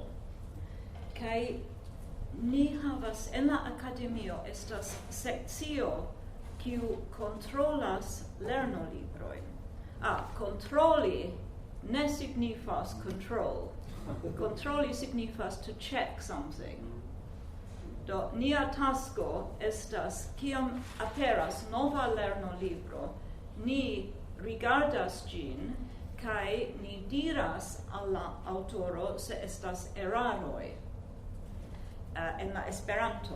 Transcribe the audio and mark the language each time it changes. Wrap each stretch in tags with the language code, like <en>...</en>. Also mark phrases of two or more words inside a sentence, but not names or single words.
<eo>Kaj ni havas en la Akademio estas sekcio kiu kontrolas lernolibrojn. Kontroli ne signifas control. Controli signifas</eo> <en>to check something.</en> <eo>Do nia tasko estas kiam aperas nova lernolibro, ni rigardas ĝin kaj ni diras al la aŭtoro se estas eraroj en la Esperanto.</eo>